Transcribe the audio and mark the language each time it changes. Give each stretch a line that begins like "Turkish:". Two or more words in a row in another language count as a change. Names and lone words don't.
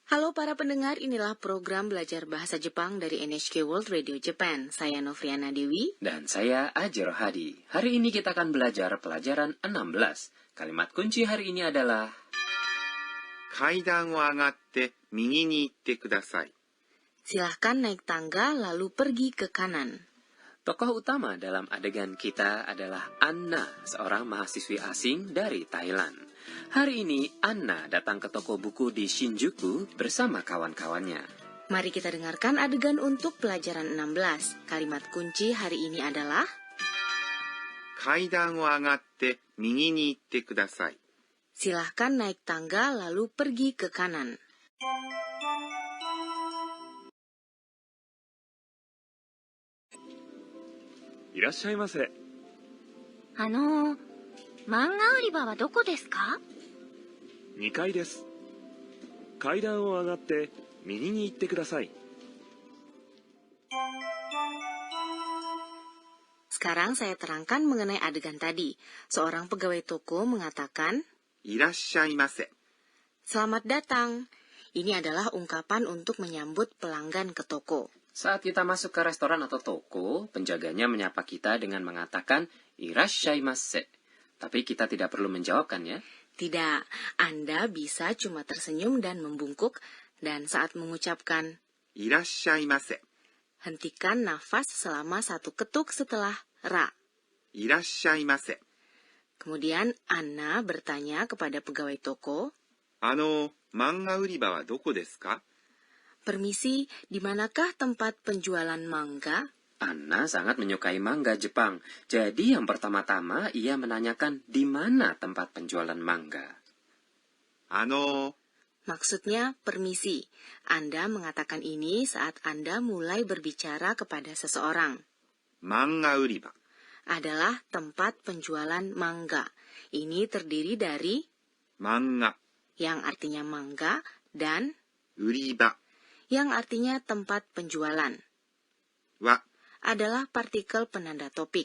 Indonesian: Halo para pendengar, inilah program belajar bahasa Jepang dari NHK World Radio Japan. Saya Novriana Dewi. Dan saya Ajiro Hadi. Hari ini kita akan belajar pelajaran 16. Kalimat kunci hari ini adalah
Japanese: 階段を上がって右に行ってください。
Indonesian: Silahkan naik tangga lalu pergi ke kanan. tokoh utama dalam adegan kita adalah Anna, seorang mahasiswi asing dari Thailand. Hari ini Anna datang ke toko buku di Shinjuku bersama kawan-kawannya. Mari kita dengarkan adegan untuk pelajaran 16. Kalimat kunci hari ini adalah
Japanese: 階段を上がって右に行ってください。
Indonesian: silahkan naik tangga lalu pergi ke kanan.
Japanese: Irashaimase. 漫画売り場はどこですか 2階です。階段を上がって右に行ってください。
Indonesian: Sekarang saya terangkan mengenai adegan tadi. Seorang pegawai toko mengatakan,
Japanese: いらっしゃいませ。
Indonesian: selamat datang. Ini adalah ungkapan untuk menyambut pelanggan ke toko. Saat kita masuk ke restoran atau toko, penjaganya menyapa kita dengan mengatakan irashaimase. Tapi kita tidak perlu menjawabkan ya. Tidak, Anda bisa cuma tersenyum dan membungkuk, dan saat mengucapkan
Japanese: いらっしゃいませ。
Indonesian: hentikan nafas selama satu ketuk setelah ra.
Japanese: いらっしゃいませ。
Indonesian: Kemudian Anna bertanya kepada pegawai toko,
Japanese: 漫画売り場はどこですか?
Indonesian: permisi, di manakah tempat penjualan manga? Anna sangat menyukai manga Jepang. Jadi yang pertama-tama ia menanyakan di mana tempat penjualan manga. Maksudnya permisi. Anda mengatakan ini saat Anda mulai berbicara kepada seseorang.
Japanese: 漫画売り場。
Indonesian: adalah tempat penjualan manga. Ini terdiri dari
Japanese: 漫画。
Indonesian: yang artinya manga dan
Japanese: 売り場
Indonesian: yang artinya tempat penjualan.
Japanese: は
Indonesian: adalah partikel penanda topik.